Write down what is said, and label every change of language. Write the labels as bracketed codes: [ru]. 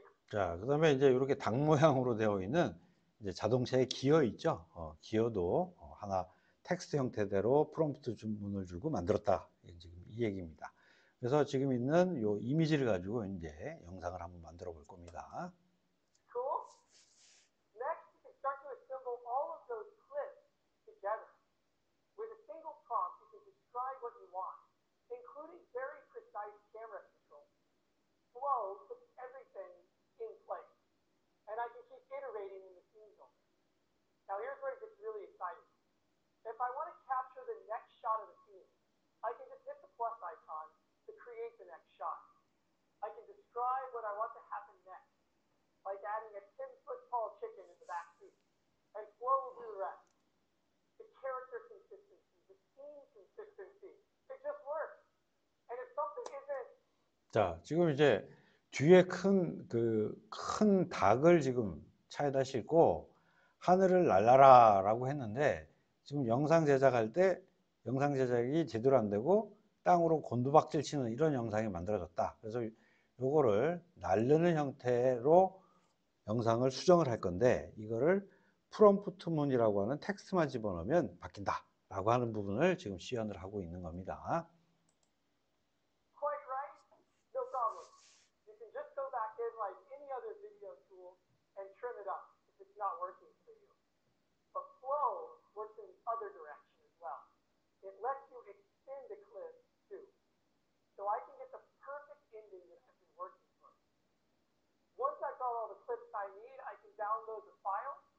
[ko] 자, 그다음에 이제 이렇게 닭 모양으로 되어 있는 이제 자동차의 기어 있죠. 기어도 하나 텍스트 형태대로 프롬프트 주문을 주고 만들었다. 지금 이 얘기입니다. 그래서 지금 있는 요 이미지를 가지고 이제 영상을 한번 만들어 볼 겁니다. [en] Cool? Next, you can start to assemble all of those clips together. With a single prompt, you can describe what you want, including very precise camera control. Flow puts everything in place, and I can keep iterating in the scene builder. Now here's where it gets really exciting. If I want to capture the next shot of the scene, I can just hit the plus icon to create the next shot. I can describe what I want to happen next, like adding a 10-foot-tall chicken in the back seat, and Flow will do the rest. The character consistency, the scene consistency, it just works. And if something isn't [ko] 자, 지금 이제 뒤에 큰 닭을 지금 차에다 싣고 하늘을 날라라라고 했는데 지금 영상 제작할 때 영상 제작이 제대로 안 되고 땅으로 곤두박질 치는 이런 영상이 만들어졌다. 그래서 요거를 날르는 형태로 영상을 수정을 할 건데 이거를 프롬프트문이라고 하는 텍스트만 집어넣으면 바뀐다 라고 하는 부분을 지금 시연을 하고 있는 겁니다. [en] quite right, no problem. You can just go back in like any other video tool and trim it up if it's not working for you. But Flow works in the other direction as well. It lets you extend a clip too. So I can get the perfect ending that I've been working for. Once I've got all the clips I need, I can download the file.